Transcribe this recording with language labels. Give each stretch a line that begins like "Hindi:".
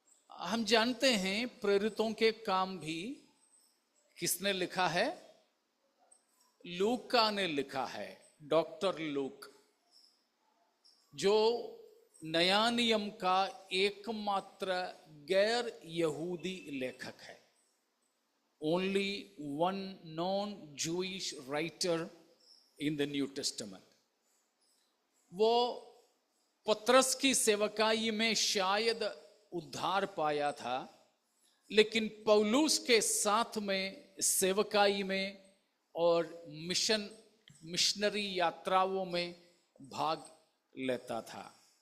Hindi: हम जानते हैं प्रेरितों के काम भी किसने लिखा है? लूका ने लिखा है, डॉक्टर लूक, जो नया नियम का एकमात्र गैर यहूदी लेखक है.
English: Only one non-Jewish writer in the New Testament.
Hindi: वो पतरस की सेवकाई में शायद उद्धार पाया था, लेकिन पौलुस के साथ में सेवकाई में और मिशनरी यात्राओं में भाग लेता था.